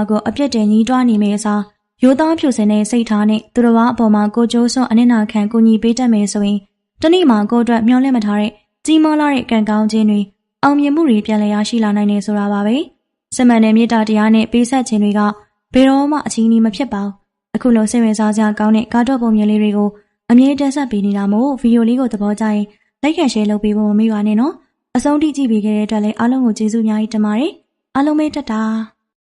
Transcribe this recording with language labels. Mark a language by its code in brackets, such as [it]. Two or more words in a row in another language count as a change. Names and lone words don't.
[my] ကိုအပြစ်တင်ညှိတွားနေမယ့်အစားရိုးသားဖြူစင်တဲ့စိတ်ထားနဲ့သူတစ်ပါးအပေါ်မှာကိုကြိုးစွန့်အနစ်နာခံကူညီပေးတတ်မယ်ဆိုရင်တနေ့မှာကိုယ့်အတွက်မျှော်လင့်မထားတဲ့ကြီးမားလာတဲ့ကံကောင်းခြင်းတွေအောင်မြင်မှုတွေပြန်လည်ရရှိလာနိုင်တယ်ဆိုတာပါပဲ။စမန်တဲ့မေတ္တာတရားနဲ့ပေးဆက်ခြင်းတွေကဘယ်တော့မှအချင်းကြီးမဖြစ်ပါဘူး။အခုလိုစိတ်ဝင်စားစရာကောင်းတဲ့ကားတော့ပုံမြင်လေးတွေကိုအမြဲတမ်းဆက်ပေးနေတာမို့ဗီဒီယိုလေးကိုသဘောကျရင် [en] like and share [my] လုပ်ပေးဖို့မမေ့ပါနဲ့နော်။အဆုံးထိကြည့်ပေးခဲ့တဲ့အတွက်လည်းအားလုံးကိုကျေးဇူးအများကြီးတင်ပါတယ်။အားလုံးပဲတက်တာ။